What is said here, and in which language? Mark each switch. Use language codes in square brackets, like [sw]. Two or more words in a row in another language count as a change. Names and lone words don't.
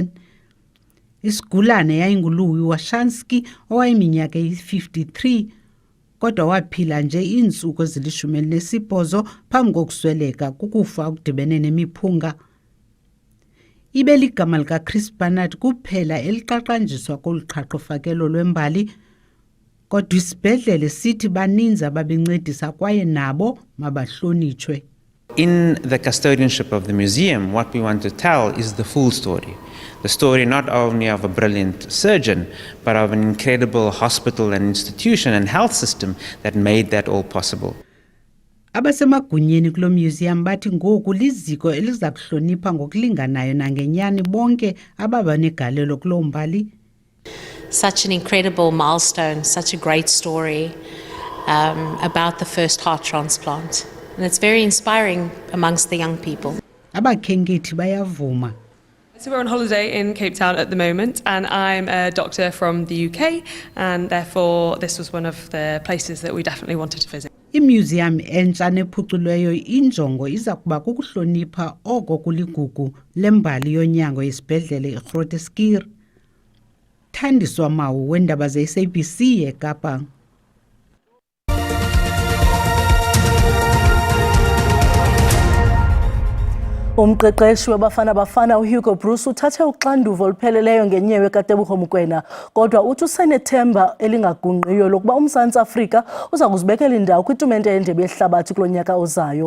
[xh] Isigulane yayinguLouis Washansky owayiminyaka eyi-53 kodwa waphila nje iintsuku ezili-18 phambi kokusweleka kukufa okudibene nemiphunga. Ibe ligama likaChris Barnard kuphela eliqaqanjiswa kolu qhaqho fakelo lwembali, kodwa isibhedlele sithi baninzi ababencedisa kwaye nabo mabahlonitshwe. [en] In the custodianship of the museum, what we want to tell is the full story. The story not only of a brilliant surgeon, but of an incredible hospital and institution and health system that made that all possible. [xh] Abasemagunyeni kulo museum bathi ngoku liziko eliza kuhlonipha ngokulinganayo nangenyani bonke ababanegalelo kulo mbali. [en] Such an incredible milestone, such a great story about the first heart transplant. And it's very inspiring amongst the young people. [xh] Abakhenkethi bayavuma. [en] So we're on holiday in Cape Town at the moment, and I'm a doctor from the UK, and therefore this was one of the places that we definitely wanted to visit. [xh] Imuseum entsha nephuculweyo injongo iza kuba kukuhlonipha oko kuligugu lembali yonyango yesibhedlele iGroote Schuur. Thandiswa Mawu wendaba ze-SABC eKapa. Umqeqeshi wabafana bafana uHugo Bruce uthathe uxanduva olupheleleyo ngenyewe kaTebogo Mokoena, kodwa uthi usenethemba elingagungqiyo lokuba uMzantsi Afrika uza kuzibekela indawo kwitumente yendebe yehlabathi kulo nyaka ozayo.